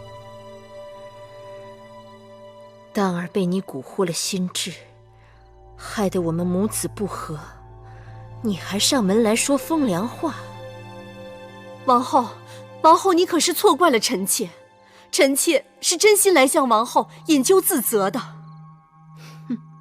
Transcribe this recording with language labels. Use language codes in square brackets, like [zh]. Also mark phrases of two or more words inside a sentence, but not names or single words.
[zh] 蕩兒被你蠱惑了心智，害得我們母子不和，你還上門來說風涼話。王後，你可是錯怪了臣妾，臣妾是真心來向王後引咎自責的。哼，